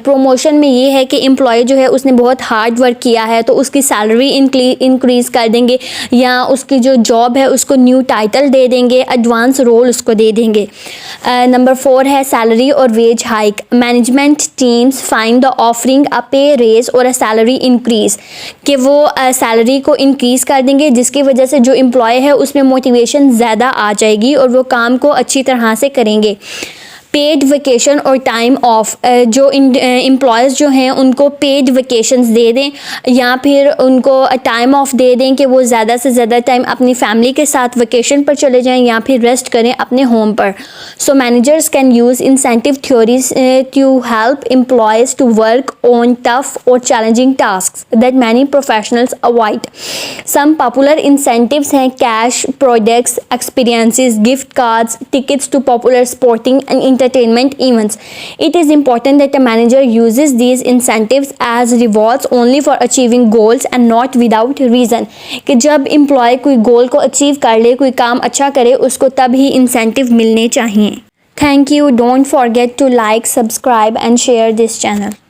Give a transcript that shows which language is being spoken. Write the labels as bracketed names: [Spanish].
[Urdu] Promotion میں یہ ہے کہ امپلائی جو ہے اس نے بہت ہارڈ ورک کیا ہے تو اس کی سیلری انکریز کر دیں گے, یا اس کی جو جاب ہے اس کو نیو ٹائٹل دے دیں گے, ایڈوانس رول اس کو دے دیں گے. نمبر 4 ہے سیلری اور veg hike. [English] Management teams find the offering a pay raise اور a salary increase. [Urdu] کہ وہ سیلری کو انکریز کر دیں گے جس کی وجہ سے جو امپلائی ہے اس میں موٹیویشن زیادہ آ جائے گی اور وہ کام کو اچھی طرح سے کریں گے. پیڈ ویکیشن اور ٹائم آف. جو امپلائیز جو ہیں ان کو پیڈ ویکیشنز دے دیں یا پھر ان کو ٹائم آف دے دیں کہ وہ زیادہ سے زیادہ ٹائم اپنی فیملی کے ساتھ ویکیشن پر چلے جائیں یا پھر ریسٹ کریں اپنے home per. [English] So managers can use incentive theories to help employees to work on tough اور challenging tasks that many professionals avoid. Some popular incentives ہیں cash, products, experiences, gift cards, tickets to popular sporting and entertainment events. It is important that a manager uses these incentives as rewards only for achieving goals and not without reason. [Urdu] کہ جب employee کوئی گول کو achieve کر لے, کوئی کام اچھا کرے, اس کو تب ہی انسینٹیو ملنے چاہئیں. [English] Thank you. Don't forget to like, subscribe and share this channel.